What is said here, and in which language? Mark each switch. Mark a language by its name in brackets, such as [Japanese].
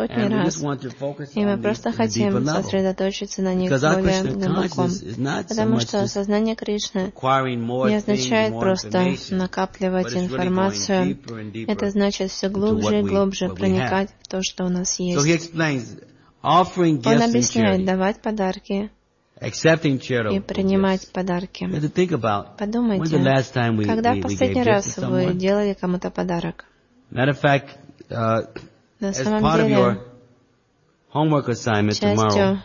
[English] And we just want to focus on these in a deeper level. Because our Krishna consciousness is not so much just acquiring more things, more information, but it's really going deeper and deeper into what we have. [Russian] То, что у нас есть. [English] So he explains, offering gifts [Russian] Он объясняет, давать подарки [English] accepting charitable [Russian] и принимать подарки. [English] You have to think about, [Russian] подумайте, [English] when's the last time we [Russian] когда [English] we, [Russian] в последний раз [English] gave [Russian] вы делали кому-то подарок? [English] Matter of fact, as part of your homework assignment tomorrow,